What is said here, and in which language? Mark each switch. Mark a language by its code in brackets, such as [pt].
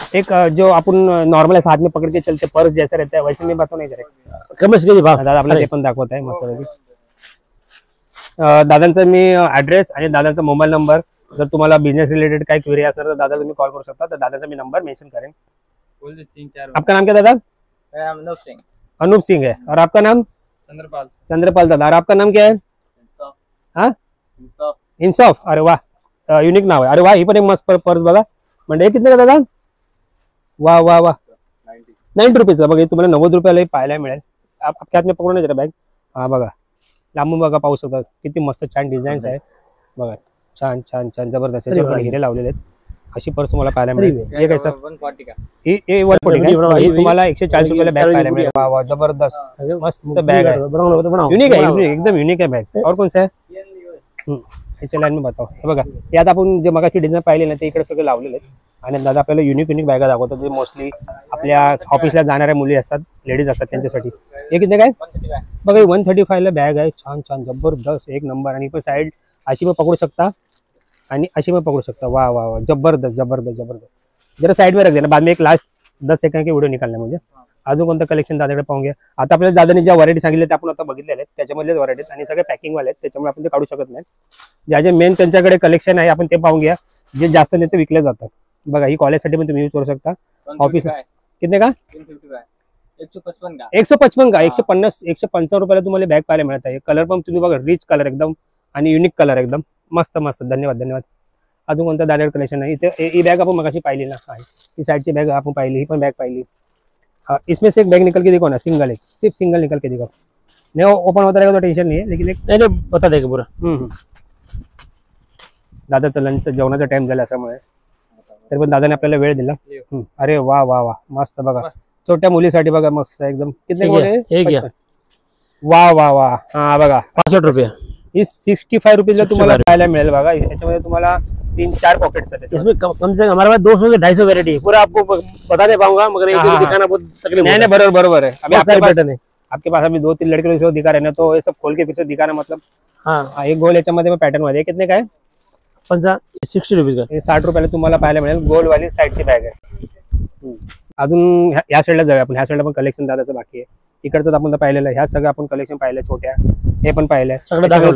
[hi] एक जो अपन नॉर्मल ऐसा हाथ में पकड़ के चलते पर्स जैसा रहता है वैसे मैं बात नहीं करें. कमर्स के भाव [mr] दादा आपल्याला ते पण दाखवत आहे मस्त. दादांचा मी ऍड्रेस आणि दादांचा मोबाईल नंबर, जर तुम्हाला बिझनेस रिलेटेड काही क्वेरी असणार तर दादा तुम्ही कॉल करू शकता. तर दादाचा मी नंबर मेंशन करें. [hi] आपका नाम क्या दादा? अनूप सिंह. अनूप सिंह है. और आपका नाम? चंद्रपाल. चंद्रपाल दादा. और आपका नाम क्या है? [mr] हाँ, इंसाफ. अरे वाह, युनिक नाव आहे. अरे वाह, ही पण एक मस्त पर्स बघा. म्हणजे हे किती का दादा? वा वा वा, 90 रुपीज का बघा, हे तुम्हाला 90 रुपयाला पाहायला मिळेल. आपल्या हात में पकडून जरा बॅग. हा बघा, लांबून बघा, पाहू शकता किती मस्त छान डिझाईन्स आहे बघा. छान छान छान जबरदस्त याच्यावर हिरे लावलेले आहेत. अशी पर्स तुम्हाला पाहायला मिळेल. हे काय सर? [hi] 140 का. [mr] हे 140 ही तुम्हाला 140 रुपयाला बॅग पाहायला मिळेल. [hi] वा वा, जबरदस्त मस्त बॅग है, यूनिक है, यूनिक, एकदम यूनिक है बैग. और कौन सा है? याच्या लाईन में बताओ. [mr] हे बघा, यात आपण जे मगाची डिझाईन पाहिली ना ते इकडे सगळे लावलेले आहेत. आणि दादा आपल्याला युनिक बॅगा दाखवतो जे मोस्टली आपल्या ऑफिसला जाणाऱ्या मुली असतात, लेडीज असतात त्यांच्यासाठी. हे किती काय बघा, 135 ला बॅग आहे. छान छान जबरदस्त एक नंबर. आणि पण साईड अशी पण पकडू शकता आणि अशी पण पकडू शकता. [hi] वाह वाह वाह, जबरदस्त जबरदस्त जबरदस्त. जरा साइड में रख देना, बाद में एक लास्ट 10 सेकंड की व्हिडिओ निकालना. [mr] म्हणजे अजून कोणतं कलेक्शन दादाकडे पाहून घ्या. आता आपल्याला दादाने ज्या व्हरायटी सांगितल्या त्या आपण आता बघितलेल्या आहेत, त्याच्यामधलेच व्हरायटीज आणि सगळे पॅकिंगवाले आहेत, त्याच्यामुळे आपण ते काढू शकत नाही. ज्या जे मेन त्यांच्याकडे कलेक्शन आहे आपण ते पाहून घ्या, जे जास्त त्याचे विकले जातात. बघा, ही कॉलेजसाठी पण तुम्ही यूज करू शकता. [hi] ऑफिस कितने का? 155 का. 155 का. [mr] 150 155 रुपयाला तुम्हाला बॅग पाहायला मिळत आहे. कलर पण तुम्ही बघा, रिच कलर एकदम आणि युनिक कलर एकदम मस्त मस्त. धन्यवाद धन्यवाद. अजून कोणतं दादा कलेक्शन आहे इथे? ही बॅग आपण मगाशी पाहिली ना, ही साइडची बॅग आपण पाहिली, ही पण बॅग पाहिली. [hi] हाँ, इसमें से एक बैग निकल के देखो ना, सिंगल एक, सिर्फ सिंगल निकल के देखो. नहीं ओपन होता रहेगा तो टेंशन नहीं है, लेकिन एक नाही बता देगा पूरा. [mr] दादाचं लंच जेवणाचा टाइम झाला असल्यामुळे तरी पण दादाने आपल्याला वेळ दिला. अरे वा वा वा, मस्त बघा, छोट्या मुलीसाठी बघा मस्त एकदम. किती? वा वा वा. हा बघा, 65 रुपये. ही 65 रुपीजला तुम्हाला पाहायला मिळेल. बघा, याच्यामध्ये तुम्हाला 3-4 पॉकेट्स आहेत. [hi] इसमें कम से कम हमारे पास 200 से 250 वेरायटी है. पूरा आपको बता नहीं पाऊंगा, मगर एक दिखाना बहुत तकलीफ. नहीं नहीं, बराबर बराबर है. अभी आपके पास अभी 2-3 लड़के जो दिखा रहे हैं, तो ये सब खोल के फिर से दिखाना मतलब. [mr] हाँ, एक गोल याच्यामध्ये पॅटर्न मध्ये कितने काय? [hi] 60 रुपीज का. [mr] हे 60 रुपयाला तुम्हाला पाहायला मिळेल. गोल वाली साईडची बॅग आहे. अजून ह्या साईडला जाऊया आपण. ह्या साईडला पण कलेक्शन दादाचं बाकी आहे. इकडचं आपण तर पाहिलेलं आहे. ह्या सगळं आपण कलेक्शन पाहिलं, छोट्या हे पण पाहिलंय सगळं.